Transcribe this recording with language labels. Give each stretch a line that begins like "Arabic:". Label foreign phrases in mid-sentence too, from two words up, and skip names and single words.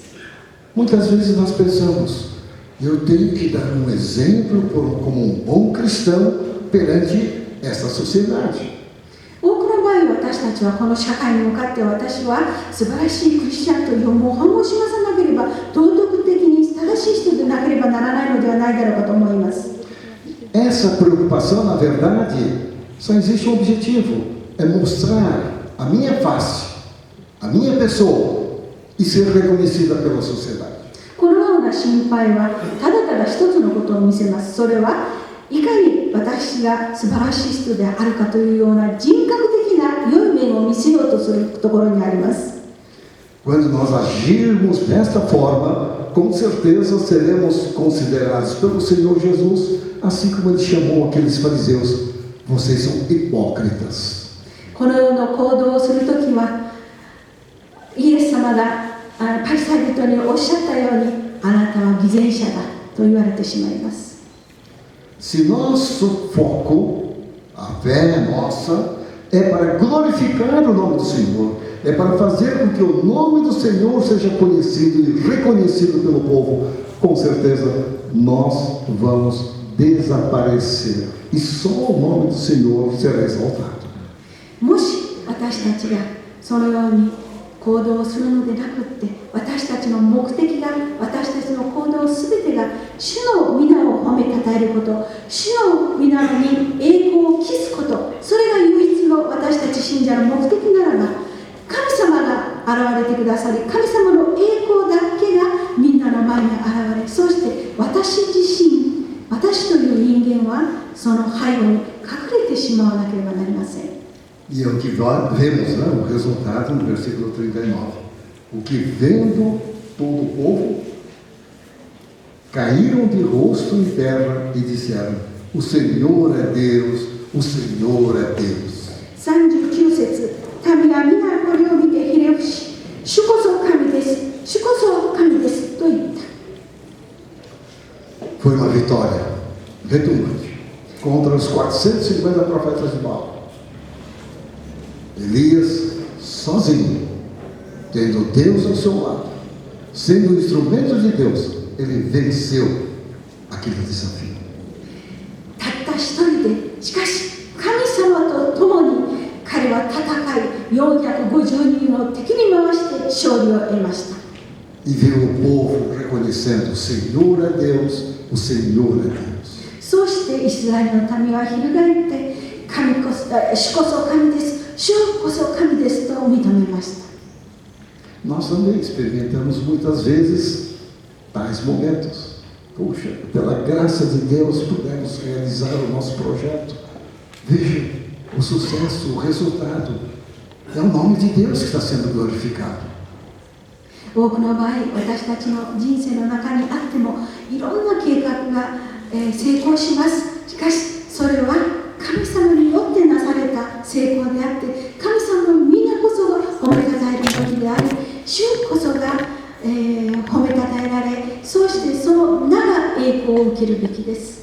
Portuguese: Muitas vezes nós pensamos, eu tenho que dar um exemplo como um bom cristão perante essa sociedade.
Japanese: 多くの場合、私たちはこの社会に向かって私は素晴らしいクリスチャンという模範を示さなければ、道徳的に正しい人でなければならないのではないだろうかと思います。
Portuguese: Essa preocupação, na verdade, só existe um objetivo, é mostrar a minha face, a minha pessoa e ser reconhecida pela sociedade.
Japanese: このような心配はただただ一つのことを見せます。それはいかに私が素晴らしい人であるかというような人格的な良い面を見せようとするところにあります。
Portuguese: Quando nós agirmos desta forma, com certeza seremos considerados pelo Senhor Jesus, assim como ele chamou aqueles fariseus, vocês são hipócritas.
Japanese: このような行動をするときは、イエス様がパリサイ人におっしゃったように、あなたは偽善者だと言われてしまいます。
Portuguese: Se nosso foco, a fé nossa, é para glorificar o nome do Senhor, é para fazer com que o nome do Senhor seja conhecido e reconhecido pelo povo, com certeza nós vamos desaparecer e só o nome do Senhor será exaltado.
Japanese: もし私たちがそのように行動をするのでなくって、私たちの目的が、私たちの行動すべてが主の皆を褒めたたえること、主の皆に栄光を期すこと、それが唯一の私たち信者の目的ならば、神様が現れてくださり、神様の栄光だけがみんなの前に現れ、そして私自身、私という人間はその背後に隠れてしまわなければなりません。
Portuguese: E é o que nós vemos, né, o resultado no versículo 39. O que vendo todo o povo, caíram de rosto em terra e disseram, o Senhor é Deus, o Senhor é Deus.
Japanese: 39 節、民は皆これを見てひれ伏し、主こそ神です、主こそ神ですと言った。
Portuguese: Foi uma vitória retumbante contra os 450 profetas de Baal. Elias, sozinho, tendo Deus ao seu lado, sendo um instrumento de Deus, ele venceu aquele desafio.
Japanese: たった一人で、しかし神様と共に彼は戦い、450人を敵に回して勝利を得ました。
Portuguese: E viu o povo reconhecendo: o Senhor é Deus, o Senhor é Deus.
Japanese: そうしてイスラエルの民は翻って主こそ神です、主こそ神ですと認めました。
Portuguese: Nós também experimentamos muitas vezes tais momentos. Puxa, pela graça de Deus pudemos realizar o nosso projeto. Veja o sucesso, o resultado. É o nome de Deus que está sendo glorificado.
Japanese: 多くの場合、私たちの人生の中にあってもいろんな計画が、成功します。しかしそれは神様によってなされた成功であって、神様の皆こそが褒めたたえる時であり、主こそが、褒めたたえられ、そしてその名が栄光を受けるべきです。